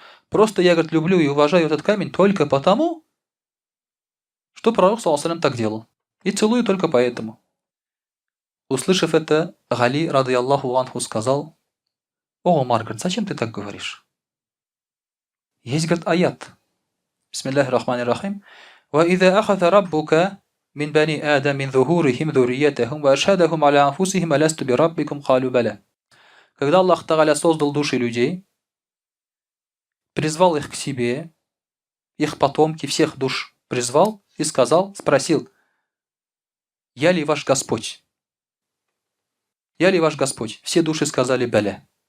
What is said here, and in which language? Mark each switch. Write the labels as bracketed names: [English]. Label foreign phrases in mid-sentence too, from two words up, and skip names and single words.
[Russian] Просто я, говорит, люблю и уважаю этот камень только потому, что пророк, [Arabic] صلى الله عليه, [Russian] так делал. И целую только поэтому. Услышав это, Гали, [Arabic] رضي الله عنه, [Russian] сказал: о, Умар, говорит, зачем ты так говоришь? Есть, говорит, аят. [Arabic] بسم الله الرحمن الرحيم. وَإِذَا أَخَذَ رَبُّكَ مِنْ بَنِي آدَمَ مِنْ ظُهُورِهِمْ ذُرِّيَّتَهُمْ وَأَشْهَدَهُمْ عَلَى أَنفُسِهِمْ أَلَسْتُ بِرَبِّكُمْ قَالُوا بَلَى. [Russian] Когда Аллах Тааля создал души людей, призвал их к себе, их потомки, всех душ призвал и сказал, спросил: я ли ваш Господь? Я ли ваш Господь? Все души сказали: «Баля».